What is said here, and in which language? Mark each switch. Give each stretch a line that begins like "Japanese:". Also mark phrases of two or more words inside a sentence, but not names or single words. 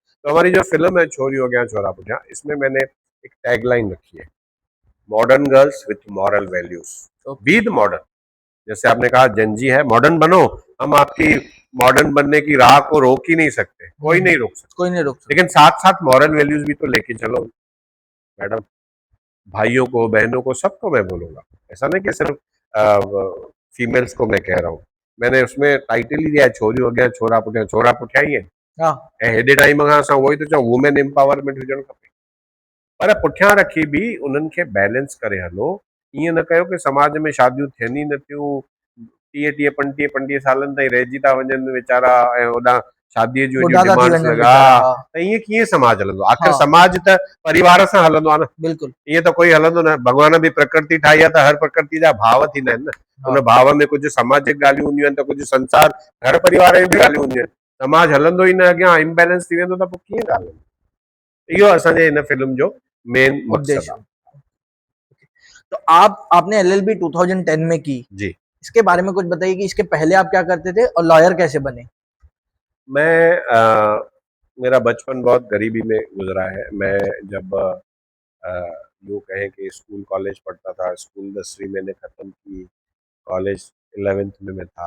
Hindi: तो हमारी जो फिल्म है छोरी अॻियां छोरा पुठियां, इसमें मैंने एक टैगलाइन रखी है,
English: modern girls with moral values,
Hindi: ओके।
English: be the modern.
Hindi: जैसे आपने कहा जनजी है, मॉडर्न बनो, हम आपकी मॉडर्न बनने की राह को रोक ही नहीं सकते, कोई नहीं रोक सकता, कोई नहीं रोक सकता। लेकिन साथ साथ
English: moral values
Hindi: भी तो लेके चलो मैडम। भाइयों को बहनों को सबको मैं बोलूंगा, ऐसा नहीं कि सिर्फ फीमेल्स को मैं कह रहा हूँ। मैंने उसमें टाइटल ही दिया है छोरी हो गया छोरा पुठिया ही है। हाँ
Sindhi: ऐं हेॾे टाइम खां असां उहो ई थो चऊं
English: women empowerment
Sindhi: हुजणु खपे, पर पुठियां रखी बि उन्हनि खे बैलेंस करे हलो। ईअं न कयो कि समाज में शादियूं थियनि ई न थियूं, 30-35 सालनि ताईं रहिजी था वञनि वीचारा, ऐं होॾां शादीअ जूं एॾियूं बुढ़ाता थी डिमांड्स वञनि लॻा, बेचारा। हाँ त ईअं कीअं समाज हलंदो? आख़िर हाँ समाज त परिवार सां हलंदो आहे न, बिल्कुल। ईअं त कोई हलंदो न। भॻवान बि प्रकृति ठाही आहे त हर प्रकृति जा भाव थींदा आहिनि न, हाँ उन भाव में कुझु सामाजिक ॻाल्हियूं हूंदियूं आहिनि त कुझु संसार घर परिवार जूं बि ॻाल्हियूं हूंदियूं आहिनि। समाज हलंदो ई न अॻियां, इम्बैलेंस थी वेंदो त पोइ कीअं ॻाल्हि हलंदी? इहो असांजे हिन फिल्म जो मेन मक़सदु उद्देश्य। आहे।
Hindi: तो आपने एलएलबी 2010 में की, जी। इसके बारे में कुछ बताइए कि इसके पहले आप क्या करते थे और लॉयर कैसे बने? मैं मेरा बचपन बहुत गरीबी में गुजरा है। मैं जब यूँ कहें कि स्कूल कॉलेज पढ़ता था, स्कूल 10वीं मैंने ख़त्म की, कॉलेज 11th में मैं था।